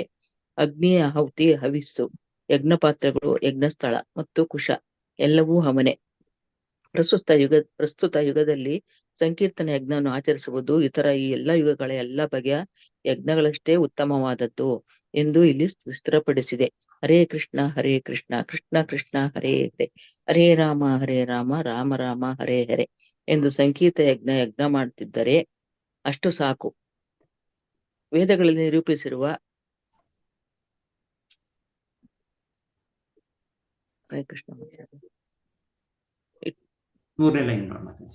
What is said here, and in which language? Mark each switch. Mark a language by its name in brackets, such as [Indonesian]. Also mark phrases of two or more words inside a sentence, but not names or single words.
[Kannada] ಅಗ್ನಿಯ ಆಹುತಿ, ಹವಿಸ್ಸು, ಯಜ್ಞ ಪಾತ್ರೆಗಳು, ಯಜ್ಞಸ್ಥಳ ಮತ್ತು ಕುಶ ಎಲ್ಲವೂ ಅವನೇ. ಪ್ರಸ್ತುತ ಯುಗದಲ್ಲಿ ಸಂಕೀರ್ತನ ಯಜ್ಞವನ್ನು ಆಚರಿಸುವುದು ಇತರ ಈ ಎಲ್ಲ ಯುಗಗಳ ಎಲ್ಲ ಬಗೆಯ ಯಜ್ಞಗಳಷ್ಟೇ ಉತ್ತಮವಾದದ್ದು ಎಂದು ಇಲ್ಲಿ ಸ್ಥಿರಪಡಿಸಿದೆ. [Sanskrit] ಹರೇ ಕೃಷ್ಣ ಕೃಷ್ಣ ಕೃಷ್ಣ ಹರೇ ಹರೇ, ಹರೇ ರಾಮ ರಾಮ ರಾಮ ಹರೇ ಹರೇ [Kannada] ಎಂದು ಸಂಕೀರ್ತ ಯಜ್ಞ ಮಾಡುತ್ತಿದ್ದರೆ ಅಷ್ಟು ಸಾಕು. ವೇದಗಳಲ್ಲಿ ನಿರೂಪಿಸಿರುವ ಹರೇ ಕೃಷ್ಣ ಮೂರನೇ ಲೈನ್ ನೋಡಿ ಮಾತಾಜಿ.